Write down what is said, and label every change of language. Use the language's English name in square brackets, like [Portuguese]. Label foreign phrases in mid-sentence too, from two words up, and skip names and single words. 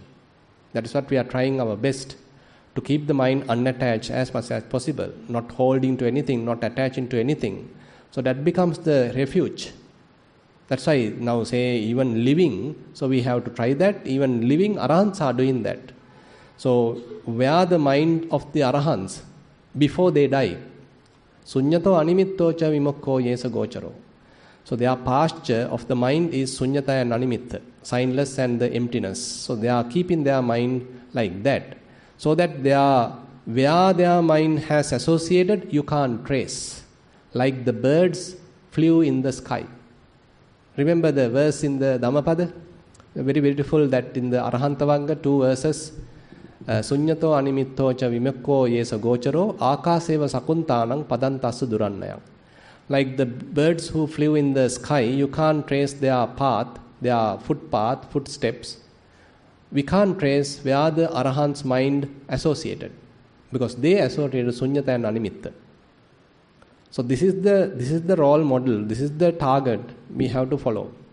[English] That is what we are trying our best, to keep the mind unattached as much as possible, not holding to anything, not attaching to anything. So that becomes the refuge. That's why now even living, so we have to try that. Even living Arahants are doing that. So where the mind of the Arahants before they die, [Pali] Suññato animitto ca vimokko yesa gocharo. [English] So their posture of the mind is sunyata and animitta, signless and the emptiness. So they are keeping their mind like that. So that where their mind has associated, you can't trace. Like the birds flew in the sky. Remember the verse in the Dhammapada? Very beautiful that in the Arahantavanga, 2 verses. [Pali] Sunyato animitto cha vimekko yesa gocharo akaseva sakuntanang padantasu durannayam. [English] Like the birds who flew in the sky, you can't trace their path, their footpath, footsteps. We can't trace where the Arahant's mind associated, because they associated sunyata and animitta. So this is the role model, this is the target we have to follow.